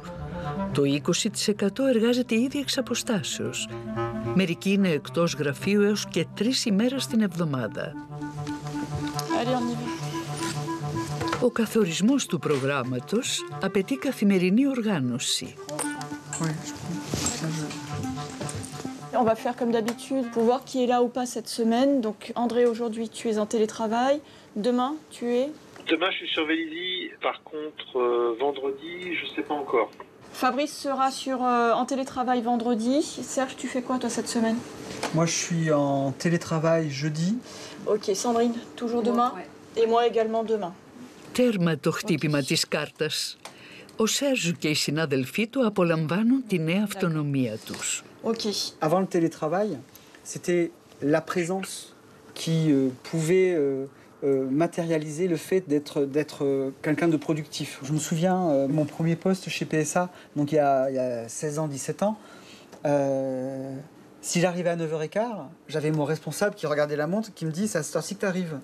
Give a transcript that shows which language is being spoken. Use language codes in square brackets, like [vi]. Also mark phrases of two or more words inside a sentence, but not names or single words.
[el] Το 20% εργάζεται ήδη εξ αποστάσεως. Μερικοί είναι εκτός γραφείου έως και 3 ημέρες την εβδομάδα. Ο καθορισμός του προγράμματος απαιτεί καθημερινή οργάνωση. [fr] On va faire comme d'habitude pour voir qui est là ou pas cette semaine. Donc André, aujourd'hui tu es en télétravail. Demain tu es... Demain je suis sur Vélizy. Par contre vendredi je sais pas encore. Fabrice sera en télétravail vendredi. Serge, tu fais quoi toi cette semaine? Moi je suis en télétravail jeudi. Ok, Sandrine, toujours demain. Ouais. Et moi également demain. [el] Τέρμα το χτύπημα της κάρτας. Ο Σέρζ και οι συνάδελφοί του απολαμβάνουν τη νέα αυτονομία τους. [fr] Okay. Avant le télétravail, c'était la présence qui pouvait matérialiser le fait d'être quelqu'un de productif. Je me souviens, mon premier poste chez PSA, donc il y a 16 ans, 17 ans, si j'arrivais à 9h15, j'avais mon responsable qui regardait la montre, qui me dit « c'est à cette heure-ci que tu arrives ».